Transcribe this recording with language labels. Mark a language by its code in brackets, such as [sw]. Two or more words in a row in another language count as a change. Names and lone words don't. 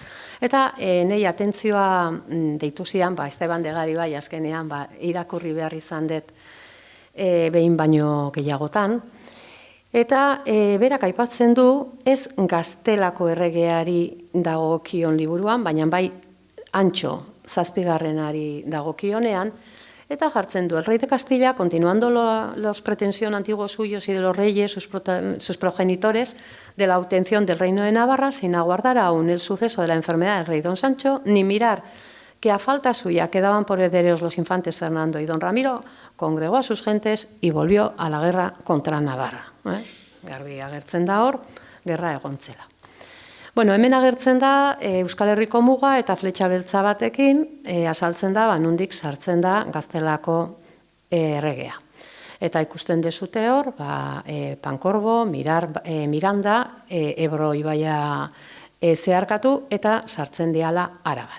[eu] Eta nahi atentzioa deitu zidan, Esteban Degari bai, azkenean, irakurri behar izan dut behin baino gehiagotan, eta berak aipatzen du, ez Gaztelako erregeari dagokion liburuan, baina bai Antxo, 7. dagokionean, eta jartzen du, [es] el rey de Castilla, continuando los pretensión antiguos suyos y de los reyes, sus progenitores, de la obtención del reino de Navarra, sin aguardar aún el suceso de la enfermedad del rey don Sancho, ni mirar que a falta suya quedaban por herederos los infantes Fernando y don Ramiro, congregó a sus gentes y volvió a la guerra contra Navarra. [eu] Garbi agertzen da hor, gerra egontzela. Bueno, hemen agertzen da Euskal Herriko muga eta fletxa beltza batekin azaltzen da, nondik sartzen da Gaztelako erregea. Eta ikusten dezute hor, Pankorbo, Miranda, Ebro ibaia zeharkatu eta sartzen diala Araban.